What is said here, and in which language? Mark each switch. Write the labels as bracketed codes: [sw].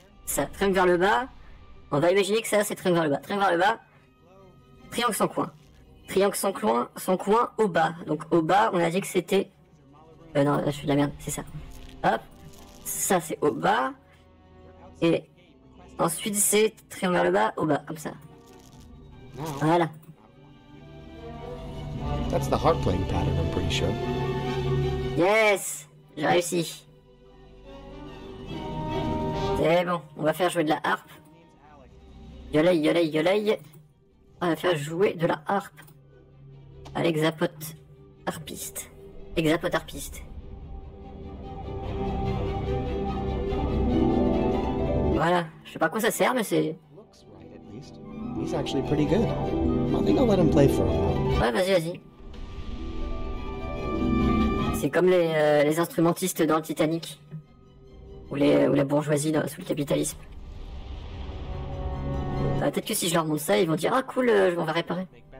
[fr] Ça, triangle vers le bas, on va imaginer que ça c'est triangle vers le bas. Triangle vers le bas, triangle sans coin. Triangle sans coin au bas. Donc au bas, on a dit que c'était... non, là je fais de la merde, c'est ça. Hop, ça c'est au bas. Et ensuite c'est triangle vers le bas, au bas, comme ça. Voilà. [en] That's the harp playing pattern, I'm pretty sure. [fr] Yes! J'ai réussi. C'est bon, on va faire jouer de la harpe. Yoleil, yoleil, yoleil. On va faire jouer de la harpe. À l'exapote harpiste. Exapote harpiste. Voilà, je sais pas à quoi ça sert, mais c'est... [en] Looks right, at least. He's actually pretty good. I think I'll let him play for a while. [fr] Ouais, vas-y. C'est comme les instrumentistes dans le Titanic. Ou la bourgeoisie sous le capitalisme. Peut-être que si je leur montre ça, ils vont dire « Ah cool, je m'en vais réparer. »